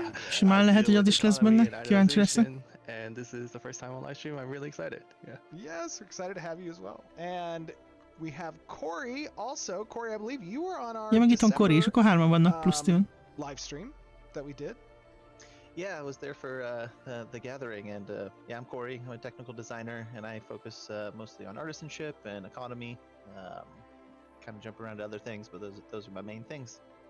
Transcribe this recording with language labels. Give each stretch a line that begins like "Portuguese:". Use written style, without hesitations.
Hungarian: Simán lehet, hogy az is lesz benne, kíváncsi leszek.
English: And this is the first time on live stream. I'm really excited. Yeah. Yes, we're excited to have you as well. And we have Corey also. Corey, I believe you were on our
Hungarian: ja, meg itt van Corey, és akkor hárman vannak plusz tűn.
English: Live stream that we did. Yeah, I was there for the gathering, and yeah, I'm Corey. I'm a technical designer, and I focus mostly on artisanship and economy. Kind of jump around to other things, but those are my main things.